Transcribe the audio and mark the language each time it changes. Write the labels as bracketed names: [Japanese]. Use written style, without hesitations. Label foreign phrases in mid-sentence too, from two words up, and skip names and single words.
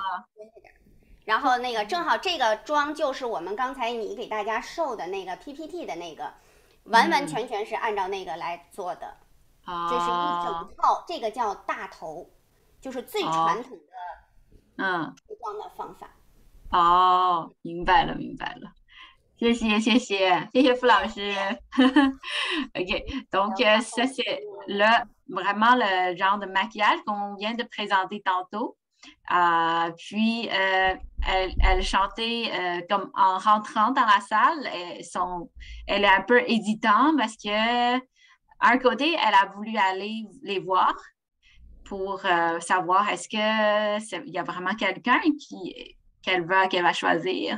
[Chinese] 然后那个正好这个妆就是我们刚才你给大家授的那个 PPT 的那个，完完全全是按照那个来做的。这是一整套，这个叫大头，就是最传统的涂妆的方法。哦，明白了。谢谢傅老师。 [French] OK, donc ça c'est vraiment le genre de maquillage qu'on vient de présenter tantôt. Puis elle chantait comme en rentrant dans la salle. Elle est un peu hésitante parce que un côté, elle a voulu aller les voir pour savoir est-ce que il y a vraiment quelqu'un qu'elle va choisir.